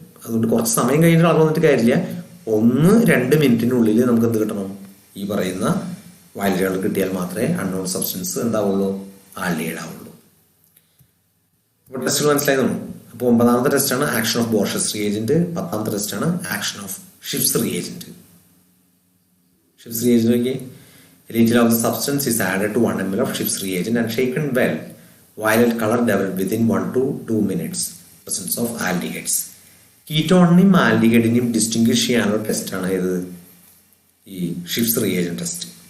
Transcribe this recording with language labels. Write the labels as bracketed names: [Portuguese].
[Malayalam] അതുകൊണ്ട് കുറച്ച് സമയം കഴിഞ്ഞിട്ട് കളർ വന്നിട്ട് കാര്യമില്ല. 1-2 മിനിറ്റിനുള്ളിൽ നമുക്ക് എന്ത് കിട്ടണം? ഈ പറയുന്ന വയലറ്റ് കളർ കിട്ടിയാൽ മാത്രമേ അൺനോൺ സബ്സ്റ്റൻസ് എന്താവുള്ളൂ? ആൽഡിഹൈഡ് ആവുള്ളൂ. ഇപ്പോൾ ടെസ്റ്റുകൾ മനസ്സിലായി തോന്നും. അപ്പോൾ 9ാമത്തെ ടെസ്റ്റാണ് ആക്ഷൻ ഓഫ് ബോർഷസ് റിയേജന്റ്. 10ാമത്തെ ടെസ്റ്റാണ് action of shift reagent. Shift reagent നോക്കി, [English] a little of the substance is added to 1 ml of Schiff's reagent and shaken well. Violet color developed within 1 to 2 minutes. Presence of aldehydes. [Malayalam] കീറ്റോണിനെയും ആൽഡിഹൈഡിനെയും distinguish ചെയ്യാനുള്ള ടെസ്റ്റാണ് ഇത് ഈ shift reagent test.